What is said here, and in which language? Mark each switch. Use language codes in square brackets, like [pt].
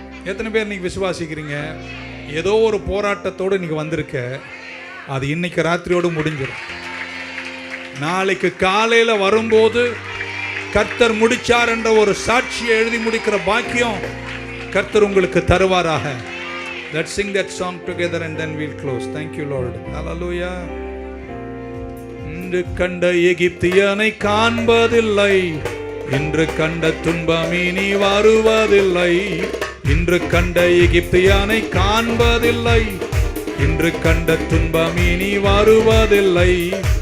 [ta] எத்தனை பேர் நீங்க விசுவாசிக்கிறீங்க? ஏதோ ஒரு போராட்டத்தோடு நீங்க வந்திருக்க, அது இன்னைக்கு ராத்திரியோடு முடிஞ்சிடும். நாளைக்கு காலையில வரும்போது கர்த்தர் முடிச்சார் என்ற ஒரு சாட்சியை எழுதி முடிக்கிற பாக்கியம் கர்த்தர் உங்களுக்கு தருவாராக. [en] Let's sing that song together and then we'll close. Thank you Lord. Hallelujah. [ta] இன்று கண்ட எகிப்தியனை காண்பதில்லை, இன்று கண்ட துன்பம் இனி வருவதில்லை. இன்று கண்ட எகிப்தியானை காண்பதில்லை. இன்று கண்ட துன்பம் இனி வருவதில்லை.